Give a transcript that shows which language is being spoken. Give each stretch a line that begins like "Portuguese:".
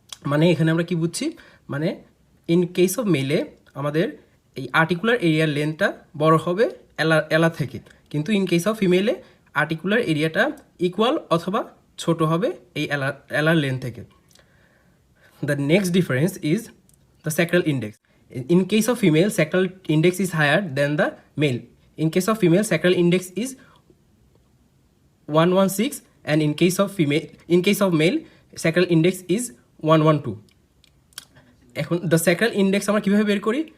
Bangla: মানে এখানে আমরা কি বুঝছি, মানে
English: in case of
Bangla: মেলে আমাদের এই আর্টিকুলার এরিয়ার লেন্থটা বড় হবে এলা থেকে, কিন্তু ইন কেস অফ ফিমেলে আর্টিকুলার এরিয়াটা ইকুয়াল অথবা ছোট হবে এই এলার লেন্থ থেকে।
English: The next difference is the sacral index. In case of female sacral index is higher than the male. In case of female sacral index is 116 and in case of male sacral index is 112.
Bangla: এখন the sacral index আমরা কীভাবে বের করি?